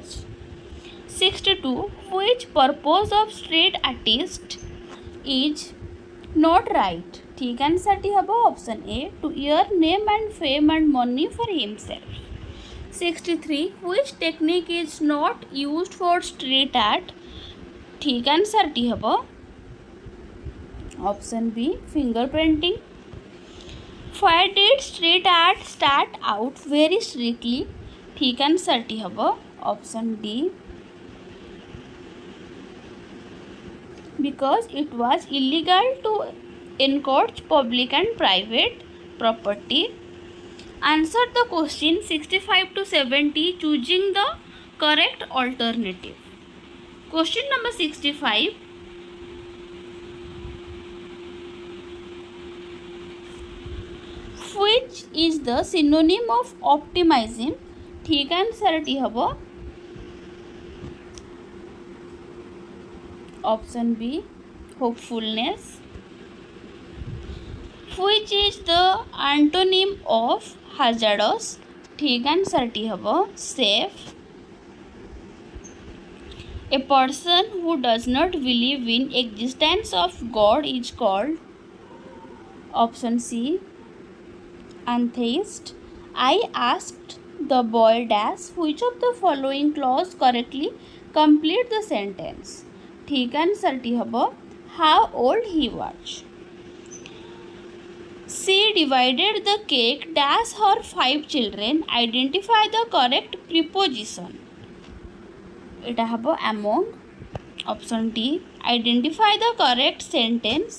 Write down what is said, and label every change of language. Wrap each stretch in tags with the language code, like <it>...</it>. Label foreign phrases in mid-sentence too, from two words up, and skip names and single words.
<en>62 which purpose of street artist is not right?</en> <or>ଠିକ୍ ଆନ୍ସର୍ ଟି ହବ</or> <en>option A to earn name and fame and money for himself. 63 which technique is not used for street art?</en> <or>ଠିକ୍ ଆନ୍ସର୍ ଟି ହବ</or> <en>option B finger painting. Why did street art start out very strictly?</en> <or>ଠିକ୍ ଆନ୍ସର୍ ଟି ହବ</or> <en>option D because it was illegal to encroach public and private property. Answer the question 65 to 70 choosing the correct alternative. Question number 65 which is the synonym of optimism?</en> <or>ଠିକ୍ ଆନ୍ସର୍ ଟି ହବ</or> <en>option B hopefulness. Which is the antonym of hazardous?</en> <or>ଠିକ୍ ଆନ୍ସର୍ ଟି ହବ</or> <en>safe. A person who does not believe in existence of God is called option C atheist. I asked the boy dash which of the following clause correctly complete the sentence.</en> <or>ଠିକ୍ ଆନ୍ସର୍ ଟି ହବ</or> <en>how old he was. She divided the cake dash her 5 children. Identify the correct preposition. It habo among. Option D. Identify the correct sentence.</en>